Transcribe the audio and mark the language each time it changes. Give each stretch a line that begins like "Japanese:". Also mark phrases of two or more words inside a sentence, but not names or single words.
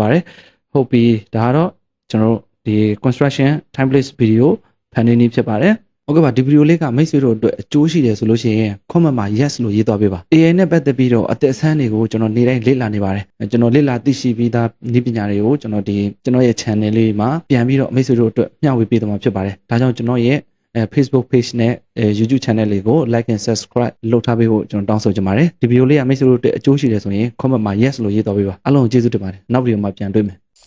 Burmese: ပါတယ်ဟုတ်ပြီဒါကတော့ကျွန်တော်ဒီ
English: construction template video
Burmese: ဖန်တီးနည်းဖြစ်ပါတယ်ဟုတ်ကဲ့ပါဒီဗီဒီယိုလေးကမိတ်ဆွေတို့အတွက်အကျိုးရှိတယ် ဆိုလို့ရှိရင် comment မှာ yes လို့ရေးသွားပေးပါ AI နဲ့ပတ်သက်ပြီးတော့အသက်အဆန်းတွေကိုကျွန်တော်နေ့တိုင်းလေ့လာနေပါတယ်ကျွန်တော်လေ့လာသိရှိပြီးသားနည်းပညာတွေကိုကျွန်တော်ရဲ့ channel လေးမှာပြန်ပြီးတော့မိတ်ဆွေတို့အတွက်မျှဝေပေးသွားမှာဖြစ်ပါတယ်ဒါကြောင့်ကျွန်တော်ရဲ့Facebook page နဲ့YouTube channel လေးကို
English: like and subscribe
Burmese: လုပ်ထားပေးဖို့ကျွန်တော်တောင်းဆိုချင်ပါတယ်ဒီဗီဒီယိုလေးကမိတ်ဆွေတို့အတွက်အကျိုးရှိတယ်ဆိုရင် comment မှာ yes လို့ရေးသွားပေးပါအားလုံးကိုကျေးဇူးတင်ပါတယ်နောက်ဗီဒီယိုမှာပြန်တွေ့မယ်